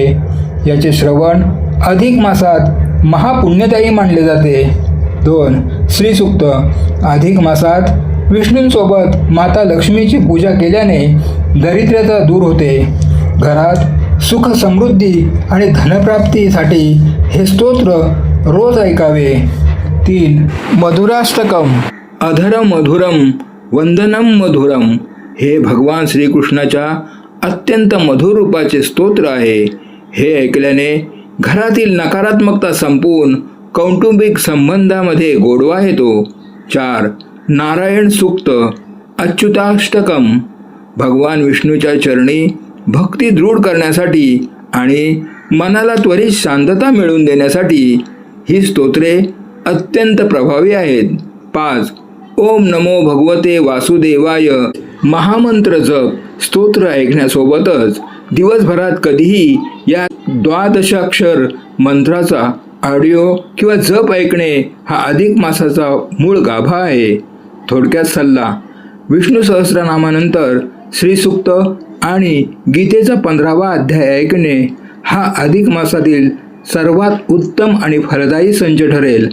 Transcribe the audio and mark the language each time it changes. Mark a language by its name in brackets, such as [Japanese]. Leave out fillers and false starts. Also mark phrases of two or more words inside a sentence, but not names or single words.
[Marathi] याचे श्रवण अधिक मासात महापुण्यदायी मानले जाते. 2. श्रीसूक्त. अधिक मासात विष्णूंसोबत माता लक्ष्मीची पूजा केल्याने दारिद्र्यता दूर होते. घरात सुख समृद्धी आणि धनप्राप्तीसाठी हे स्तोत्र रोज ऐकावे. 3. मधुराष्टकम. [Sanskrit] अधर मधुरम वंदनम मधुरम [Marathi] हे भगवान श्रीकृष्णाच्या अत्यंत मधुर रूपाचे स्तोत्र आहे. हे ऐकल्याने घरातील नकारात्मकता संपून कौटुंबिक संबंधामध्ये गोडवा येतो. 4. नारायण सूक्त. अच्युताष्टकम. भगवान विष्णूच्या चरणी भक्ती दृढ करण्यासाठी आणि मनाला त्वरित शांतता मिळवून देण्यासाठी ही स्तोत्रे अत्यंत प्रभावी आहेत. 5. [Sanskrit] ओम नमो भगवते वासुदेवाय [Marathi] महामंत्र जप. स्तोत्र ऐकण्यासोबतच दिवसभरात कधीही या 12 मंत्राचा ऑडिओ किंवा जप ऐकणे हा अधिक मासाचा मूळ गाभा आहे. थोडक्यात सल्ला. विष्णू सहस्रनामानंतर श्रीसूक्त आणि गीतेचा 15वा अध्याय ऐकणे हा अधिक मासातील सर्वात उत्तम आणि फलदायी संच ठरेल.